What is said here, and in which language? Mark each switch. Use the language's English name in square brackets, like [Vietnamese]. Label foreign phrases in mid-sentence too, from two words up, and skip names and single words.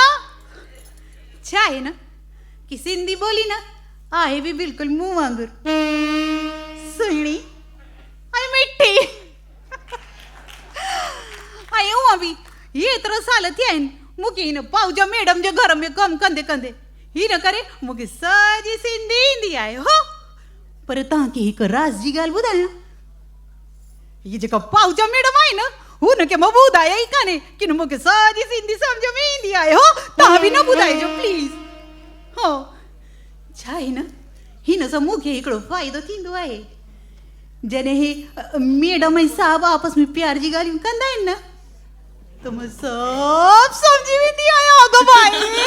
[Sindhi] चाहे ना कि सिंधी बोली ना आहे भी बिल्कुल मुंह वांगुर, सुणी आई मिठी आई हूँ अभी ये तरह साल थी आइन मुके न पाउजा मैडम जो घर में कम कंदे कंदे ही न करे मुके साजी सिंधी हिंदी आहे हो। पर तव्हांखे हिकु राज़ जी ॻाल्हि ॿुधायां, हीअ जेका पाउजा मैडम आहे न हुनखे मां ॿुधाया ई कान्हे कि न मूंखे साॼी सिंधी सम्झ में ईंदी आहे हो। तव्हां बि न ॿुधाइजो प्लीज़ हो। छा आहे न हिन सां मूंखे हिकिड़ो फ़ाइदो थींदो आहे, जॾहिं हे मैडम ऐं साहब आपस में प्यार जी ॻाल्हियूं कंदा आहिनि न त मां सभु सम्झी वेंदी आहियां अॻु भाई।